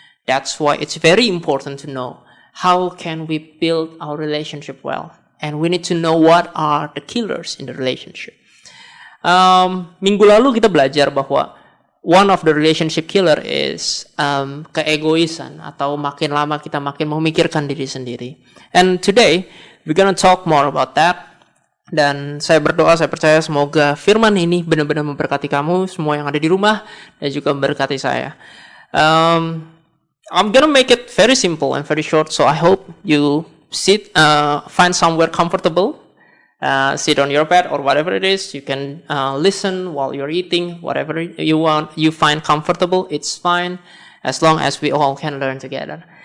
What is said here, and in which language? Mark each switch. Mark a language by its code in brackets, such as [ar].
[en] That's why it's very important to know how can we build our relationship well, and we need to know what are the killers in the relationship. [id] Minggu lalu kita belajar bahwa [en] one of the relationship killer is [id] keegoisan, atau makin lama kita makin memikirkan diri sendiri. [en] And today we're gonna talk more about that. [id] Dan saya berdoa, saya percaya semoga firman ini benar-benar memberkati kamu semua yang ada di rumah, dan juga memberkati saya. [en] I'm gonna make it very simple and very short, so I hope you find somewhere comfortable, sit on your bed or whatever it is. You can listen while you're eating, whatever you want, you find comfortable, it's fine, as long as we all can learn together.